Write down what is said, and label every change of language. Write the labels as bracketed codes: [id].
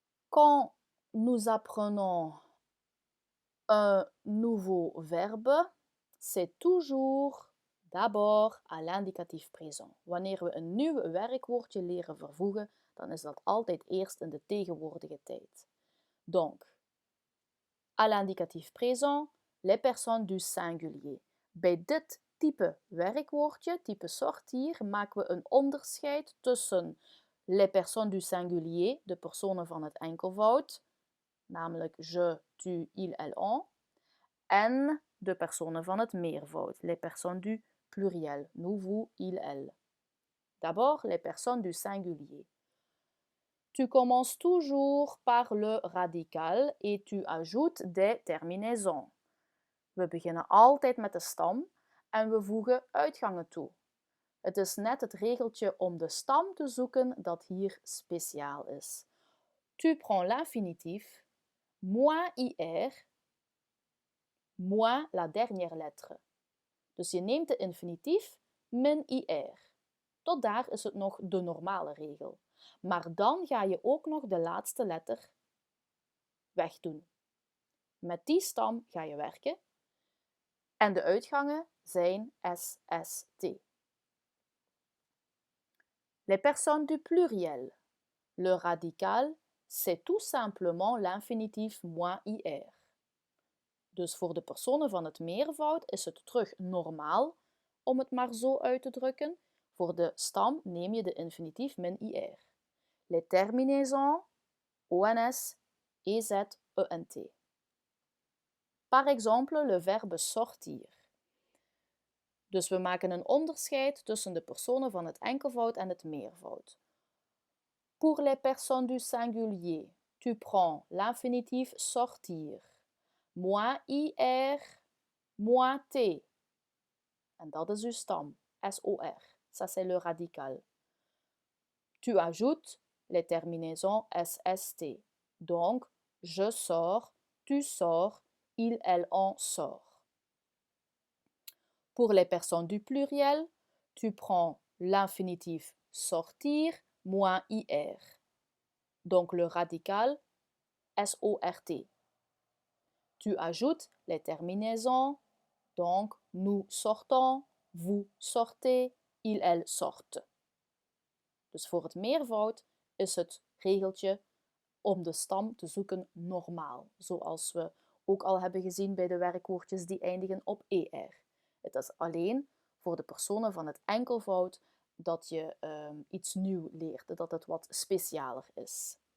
[fr] Quand nous apprenons un nouveau verbe, c'est toujours d'abord à l'indicatif présent. [nl] Wanneer we een nieuw werkwoordje leren vervoegen, dan is dat altijd eerst in de tegenwoordige tijd. [fr] Donc, à l'indicatif présent, les personnes du singulier. [nl] Bij dit type werkwoordje, type sortir, maken we een onderscheid tussen [fr] les personnes du singulier, [nl] de personen van het enkelvoud, namelijk [fr] je, tu, il, elle, on, [nl] en de personen van het meervoud, [fr] les personnes du pluriel, nous, vous, il, elle. D'abord, les personnes du singulier. Tu commences toujours par le radical et tu ajoutes des terminaisons. [nl] We beginnen altijd met de stam en we voegen uitgangen toe. Het is net het regeltje om de stam te zoeken dat hier speciaal is. [fr] Tu prends l'infinitif, moins ir, moins la dernière lettre. [nl] Dus je neemt de infinitief min ir. Tot daar is het nog de normale regel. Maar dan ga je ook nog de laatste letter wegdoen. Met die stam ga je werken en de uitgangen zijn SST. [fr] Les personnes du pluriel. Le radical, c'est tout simplement l'infinitif moins ir. [nl] Dus voor de personen van het meervoud is het terug normaal, om het maar zo uit te drukken. Voor de stam neem je de infinitief min ir. [fr] Les terminaisons, ONS, EZ, ENT. Par exemple, le verbe sortir. [nl] Dus we maken een onderscheid tussen de personen van het enkelvoud en het meervoud. [fr] Pour les personnes du singulier, tu prends l'infinitif sortir, moins ir, moins t. [nl] En dat is uw stam, SOR. [fr] Ça, c'est le radical. Tu ajoutes les terminaisons SST. Donc, je sors, tu sors, il, elle, on sort. Pour les personnes du pluriel, tu prends l'infinitif sortir moins ir. Donc le radical SORT. Tu ajoutes les terminaisons, donc nous sortons, vous sortez, il, elle sortent. [nl] Dus voor het meervoud is het regeltje om de stam te zoeken normaal, zoals we ook al hebben gezien bij de werkwoordjes die eindigen op er. Het is alleen voor de personen van het enkelvoud dat je iets nieuw leert, dat het wat specialer is.